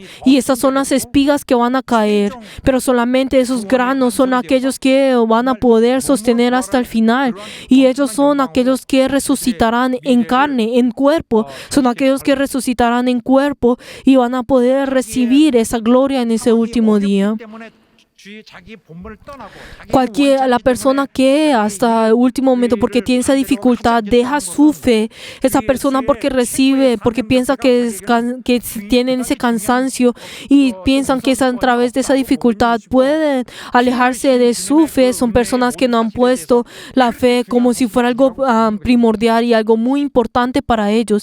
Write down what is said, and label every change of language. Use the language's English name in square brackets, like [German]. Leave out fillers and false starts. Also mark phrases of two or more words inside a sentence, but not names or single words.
[Spanish] Y esas son las espigas que van a caer. Pero solamente esos granos son aquellos que van a poder sostener hasta el final. Y ellos son aquellos que resucitarán en carne, en cuerpo. Son aquellos que resucitarán en cuerpo y van a poder recibir esa gloria en ese último día. [Korean] 때문에 자기 본분을 떠나고 자기 [Spanish] La persona que hasta el último momento, porque tiene esa dificultad, deja su fe, esa persona porque piensa que tienen ese cansancio y piensan que es a través de esa dificultad pueden alejarse de su fe. Son personas que no han puesto la fe como si fuera algo primordial y algo muy importante para ellos.